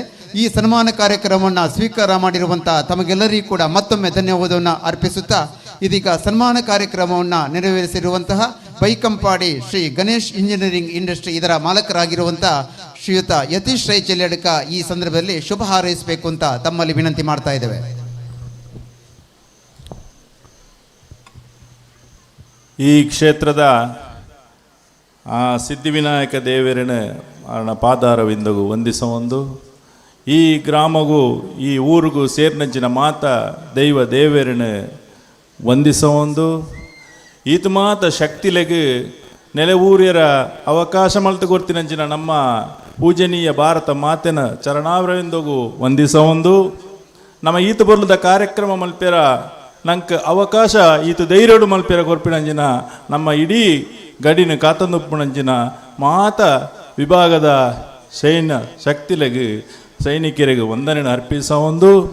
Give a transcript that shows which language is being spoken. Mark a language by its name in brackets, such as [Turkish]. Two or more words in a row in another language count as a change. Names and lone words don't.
[Kannada] ಈ ಸನ್ಮಾನ ಕಾರ್ಯಕ್ರಮವನ್ನು ಸ್ವೀಕಾರ ಮಾಡಿರುವಂಥ ತಮಗೆಲ್ಲರಿಗೂ ಕೂಡ ಮತ್ತೊಮ್ಮೆ ಧನ್ಯವಾದವನ್ನು ಅರ್ಪಿಸುತ್ತಾ ಇದೀಗ ಸನ್ಮಾನ ಕಾರ್ಯಕ್ರಮವನ್ನು ನೆರವೇರಿಸಿರುವಂತಹ ಬೈಕಂಪಾಡಿ ಶ್ರೀ ಗಣೇಶ್ ಇಂಜಿನಿಯರಿಂಗ್ ಇಂಡಸ್ಟ್ರಿ ಇದರ ಮಾಲಕರಾಗಿರುವಂಥ ಶ್ರೀಯುತ ಯತೀಶ್ ರೈ ಚೆಲ್ಲಡ್ಕ ಈ ಸಂದರ್ಭದಲ್ಲಿ ಶುಭ ಹಾರೈಸಬೇಕು ಅಂತ ತಮ್ಮಲ್ಲಿ ವಿನಂತಿ ಮಾಡ್ತಾ ಇದ್ದೇವೆ. [Tulu] ಈ ಕ್ಷೇತ್ರದ ಸಿದ್ಧಿವಿನಾಯಕ ದೇವರನ ಪಾದಾರವಿಂದಗೂ ವಂದಿಸೊಂದು ಈ ಗ್ರಾಮಗೂ ಈ ಊರಿಗೂ ಸೇರ್ನಂಚಿನ ಮಾತ ದೈವ ದೇವರನ ವಂದಿಸೊಂದು ಈತ ಮಾತ ಶಕ್ತಿಲೆಗೆ ನೆಲೆ ಊರ್ಯರ ಅವಕಾಶ ಮಲ್ತು ಕೊಡ್ತಿನಂಚಿನ ನಮ್ಮ ಪೂಜನೀಯ ಭಾರತ ಮಾತೆನ ಚರಣಾವರವಿಂದಗೂ ವಂದಿಸೊಂದು ನಮ್ಮ ಈತ ಬರ್ಲದ ಕಾರ್ಯಕ್ರಮ ಮಲ್ಪೆರ ನಂಗೆ ಅವಕಾಶ ಈತ ಧೈರ್ಯಡು ಮಲ್ಪೆರ ಕೊರ್ಪಿನಂಜಿನ ನಮ್ಮ ಇಡೀ ಗಡಿನ ಕಾತಂದುಪ್ಪುನಂಚಿನ ಮಾತ ವಿಭಾಗದ ಸೈನ್ಯ ಶಕ್ತಿಲೆಗೆ ಸೈನಿಕರಿಗೆ ವಂದನೆ ಅರ್ಪಿಸೊಂದು